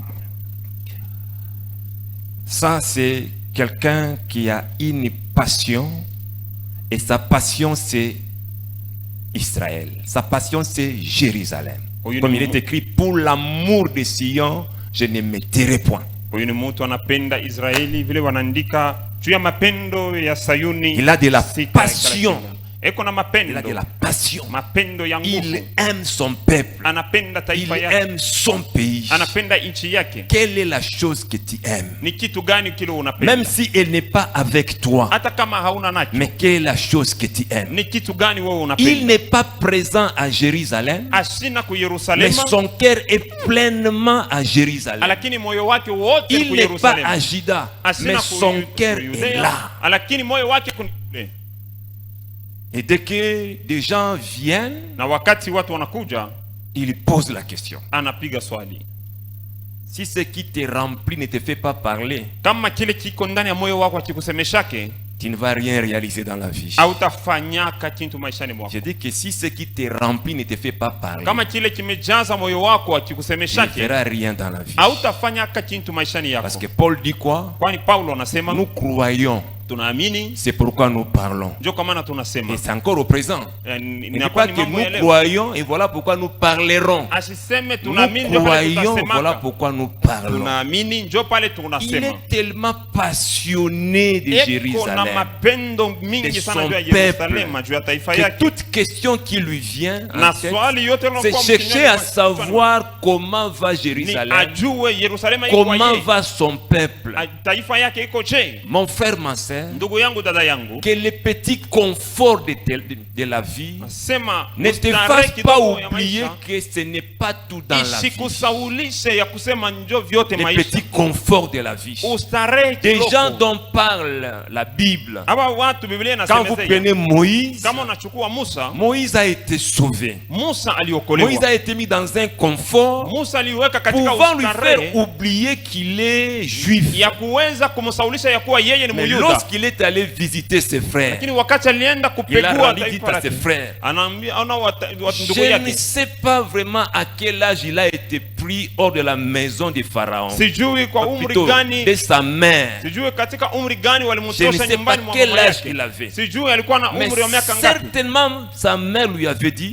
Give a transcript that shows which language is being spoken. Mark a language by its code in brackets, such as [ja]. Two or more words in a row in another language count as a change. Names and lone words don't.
[fr] Ça, c'est quelqu'un qui a une passion. Et sa passion, c'est Israël. Sa passion, c'est Jérusalem. Comme il est écrit, pour l'amour de Sion, je ne me tairai point. [sw] Huyu ni mtu anapenda Israeli vile wanaandika juu ya mapendo ya Sayuni. [fr] Il a de la passion. [sw] Eko na mapendo. [fr] Il a de la passion. [sw] Mapendo ya nguvu. [fr] Il aime son peuple. [sw] Anapenda taifa [fr] Il [sw] yake. [fr] aime son pays. [sw] Anapenda nchi yake. [fr] Quelle est la chose que tu aimes? [sw] Ni kitu gani kile unapenda? [fr] Même si elle n'est pas avec toi. [sw] Hata kama hauna nacho. [fr] Mais quelle est la chose que tu aimes? [sw] Ni kitu gani wewe unapenda? [fr] Il n'est pas présent à Jérusalem. [sw] Ashina ku [fr] Mais [sw] Yerusalema. [fr] son cœur est pleinement à Jérusalem. [sw] Lakini moyo wake wote ku [fr] Il n'est pas [sw] Yerusalema. [fr] à Juda. [sw] Ashina [fr] Mais [sw] ku [fr] son cœur est [sw] Yudea. [fr] là. [sw] Lakini moyo wake ku [fr] Et dès que des gens viennent, [sw] na wakati watu wanakuja, [fr] il pose la question. [sw] anapiga swali. [fr] Si ce qui te remplit ne te fait pas parler, [sw] Kama kile kiko ndani ya moyo wako akikusemeshake, [fr] tu ne vas rien réaliser dans la vie. [sw] hautafanyaka kitu maishani mwako. [fr] Je dis que si ce qui te remplit ne te fait pas parler, [sw] Kama kile kimejaza moyo wako [fr] tu ne [sw] akikusemeshake, [fr] feras rien dans la vie. [sw] hautafanyaka kitu maishani [fr] Parce [sw] yako. [fr] que Paul dit quoi? [sw] Kwani Paulo anasema [fr] Nous croyons, [sw] tunaamini, [fr] c'est pourquoi nous parlons. [sw] ndio kwa maana tunasema. [fr] Et c'est encore au présent. [sw] Ni [fr] Il ne dit pas que nous croyons et voilà pourquoi nous parlerons. [sw] asiseme [fr] Nous [sw] tunaamini ndio pale [fr] croyons, voilà [sw] tunasemaka. [fr] pourquoi nous parlons. [sw] Tunaamini ndio pale [fr] Il [sw] tunasema. [fr] est tellement passionné de [sw] Eko na [fr] Jérusalem [sw] mapendo mingi [fr] de [sw] sana [fr] son [sw] juu ya [fr] peuple, [sw] Yerusalema, juu ya taifa [fr] que [sw] yake. [fr] toute question qui lui vient en [sw] Na [fr] tête, [sw] swali yote [fr] c'est [sw] yanayokuwa [fr] chercher [sw] mkinywani [fr] à [sw] mwa- [fr] savoir comment va [sw] ni [fr] Jérusalem, [sw] ajue Yerusalema iko [fr] comment [sw] wapi, [fr] va son peuple. [sw] taifa yake iko je. [fr] Mon frère, ma soeur, [sw] Ndugu yangu, dada yangu, [fr] que les petits conforts de la vie [sw] sema [fr] ne te [sw] ustarehe [fr] fassent pas [sw] kidogo ya [fr] oublier [sw] maisha [fr] que ce n'est pas tout dans la vie. [sw] isikusaulishe ya kusema njo vyote [fr] Les [sw] maisha. [fr] petits conforts de la vie. [sw] Ustarehe [fr] Des [sw] kidogo. [fr] gens dont parle la Bible. [sw] Aba watu Biblia [fr] Quand vous [sw] inasemezea, [fr] prenez Moïse, [sw] kama unachukua Musa, [fr] Moïse a été sauvé. [sw] Musa [fr] Moïse [sw] aliokolewa. [fr] a été mis dans un confort [sw] Musa aliweka katika [fr] pouvant lui [sw] ustarehe [fr] faire oublier qu'il est juif. [sw] ya kuweza kumsaulisha ya kuwa yeye ni [fr] Mais [sw] Muyuda. [fr] lorsqu'il est allé visiter ses frères, [sw] Lakini wakati alienda [fr] il a [sw] kupegua [fr] rendu dit [sw] taifa [fr] à [sw] lake, [fr] ses frères, [sw] anaambia ana ndugu [fr] je ne [sw] yake, [fr] sais pas vraiment à quel âge il a été pris hors de la maison de Pharaon. [sw] sijui kwa umri [fr] Plutôt [sw] gani, [fr] de sa mère. [sw] sijui katika umri gani [fr] Je ne [sw] walimtosha [fr] sais pas [sw] nyumbani mwa [fr] quel [sw] mama [fr] âge [sw] yake, [fr] il avait. [sw] sijui alikuwa na [fr] Mais [sw] umri wa miaka ngapi, [fr] certainement sa mère lui avait dit,